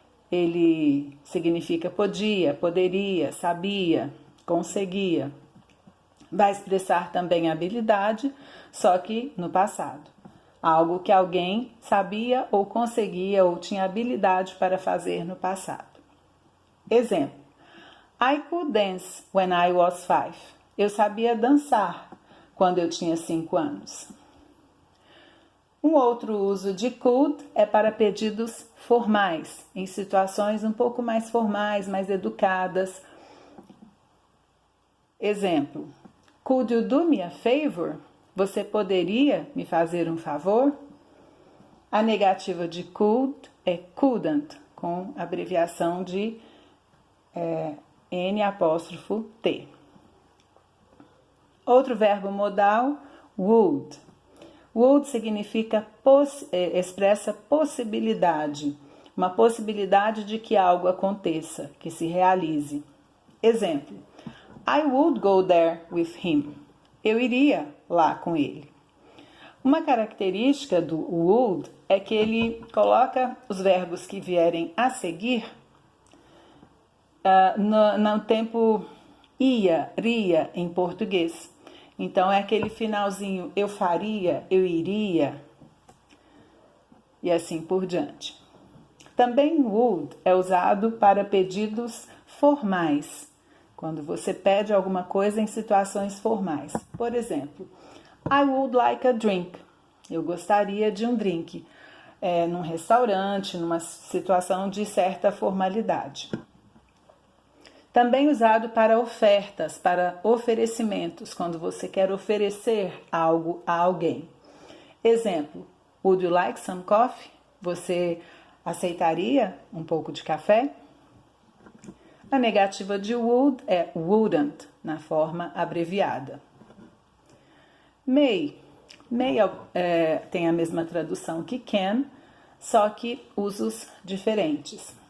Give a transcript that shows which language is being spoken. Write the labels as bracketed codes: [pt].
[pt] Ele significa podia, poderia, sabia, conseguia. Vai expressar também habilidade, só que no passado. Algo que alguém sabia ou conseguia ou tinha habilidade para fazer no passado. [en] Exemplo: I could dance when I was 5. [pt] Eu sabia dançar quando eu tinha 5 anos. Um outro uso de could é para pedidos formais, em situações um pouco mais formais, mais educadas. Exemplo: [en] Could you do me a favor? [pt] Você poderia me fazer um favor? A negativa de could é couldn't, com abreviação de N''T. Outro verbo modal, would. Would significa expressa possibilidade, uma possibilidade de que algo aconteça, que se realize. [en] Exemplo: I would go there with him. [pt] Eu iria lá com ele. Uma característica do would é que ele coloca os verbos que vierem a seguir no tempo ia, ria em português. Então é aquele finalzinho eu faria, eu iria e assim por diante. Também would é usado para pedidos formais, quando você pede alguma coisa em situações formais. Por exemplo, [en] I would like a drink. [pt] Eu gostaria de um drink. Num restaurante, numa situação de certa formalidade. Também usado para ofertas, para oferecimentos, quando você quer oferecer algo a alguém. [en] Exemplo: Would you like some coffee? [pt] Você aceitaria um pouco de café? A negativa de would é wouldn't, na forma abreviada. May. May tem a mesma tradução que can, só que usos diferentes.